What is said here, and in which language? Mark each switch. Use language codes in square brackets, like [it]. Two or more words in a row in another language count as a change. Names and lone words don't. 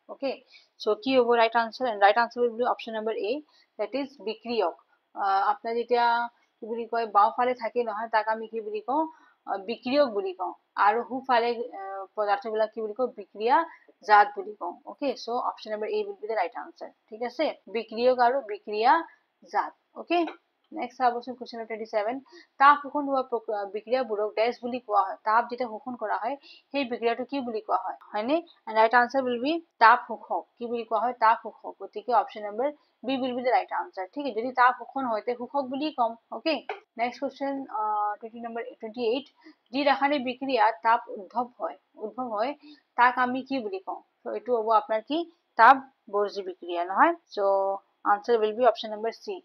[en] okay, so' [as] কি হ'ব [en] right answer, and right answer will be option number A, that is বিক্ৰিয়ক। [as] আপোনাৰ যেতিয়া কি বুলি কয়, বাওঁফালে থাকে নহয়, তাক আমি কি বুলি কওঁ, বিক্ৰিয়ক বুলি কওঁ, আৰু সোঁফালে পদাৰ্থবিলাক কি বুলি কওঁ, বিক্ৰিয়া জাত বুলি কওঁ। [en] okay, so option number A will be the right answer। [as] ঠিক আছে, বিক্ৰিয়ক আৰু বিক্ৰিয়া জাত। [en] okay, next [as] চাবচোন [en] question number [as] 27, তাপ শোষণ হোৱা বিক্ৰিয়াবোৰক ডেছ বুলি কোৱা হয়, তাপ যেতিয়া শোষণ কৰা হয় সেই বিক্ৰিয়াটো কি বুলি কোৱা হয়, হয়নে? [en] right answer will be [as] তাপ শোষক, কি বুলি কোৱা হয়, তাপ শোষক। [en] গতিকে option number B will be the right answer। [as] ঠিক আছে, যদি তাপ শোষণ হয় তে শোষক বুলি কম। [en] okay, next question [as] 28, যি ৰাসায়নিক বিক্ৰিয়াত তাপ উদ্ভৱ হয় তাক আমি কি বুলি কওঁ, চ' এইটো হ'ব আপোনাৰ কি, তাপ বৰ্জি বিক্ৰিয়া নহয়। [en] so answer will be option number C.